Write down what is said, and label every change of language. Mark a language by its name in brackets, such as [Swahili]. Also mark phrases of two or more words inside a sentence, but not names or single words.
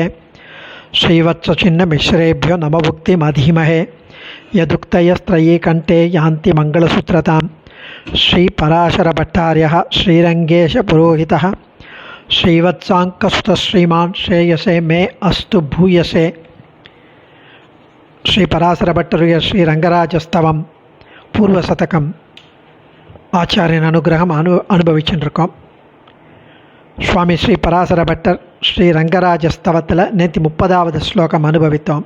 [Sanskrit] श्रीवत्सचिन्नमिश्रेभ्यो नमभुक्तिमधीमहे यदुक्तयस्त्रयी कण्ठे यान्ति मङ्गलसूत्रतां। श्रीपराशरभट्टार्यः श्रीरङ्गेशपुरोहितः श्रीवत्साङ्कसुतश्रीमान् श्रेयसे मे अस्तु भूयसे। [Tamil] ஸ்ரீ பராசரபட்டருடைய ஸ்ரீ ரங்கராஜஸ்தவம் பூர்வசதகம் ஆச்சாரியன் அனுகிரகம் அனுபவிச்சுருக்கோம். சுவாமி ஸ்ரீ பராசரபட்டர் ஸ்ரீ ரங்கராஜஸ்தவத்தில் நேற்று 30வது ஸ்லோகம் அனுபவித்தோம்.